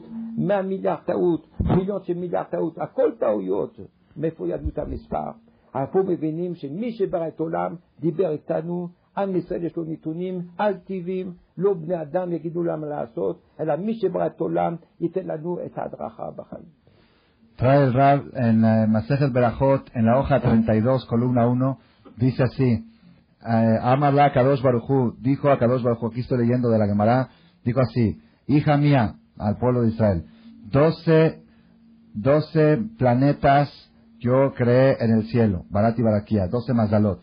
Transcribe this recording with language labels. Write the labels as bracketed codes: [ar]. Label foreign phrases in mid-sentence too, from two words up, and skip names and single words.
[he] 100 מיליארד טעות. מיליון של מיליארד טעות. הכל טעויות. מאיפה ידעו את המספר? פה מבינים שמי שברא את עולם דיבר איתנו. עם ישראל יש לו נתונים על טבעיים, לא בני אדם יגידו למה לעשות, אלא מי שברא את עולם ייתן לנו את ההדרכה בחיים. [es] Trae el Rab en Masejet Berajot, en la hoja 32, columna 1, dice así, [he] אמר לה קדוש ברוך הוא, [es] dijo a [he] קדוש ברוך הוא, [es] aquí estoy leyendo de la Gemara, dijo así, hija mía, al pueblo de Israel, 12 planetas yo creé en el cielo, Barat y Baraquía, 12 Mazalot.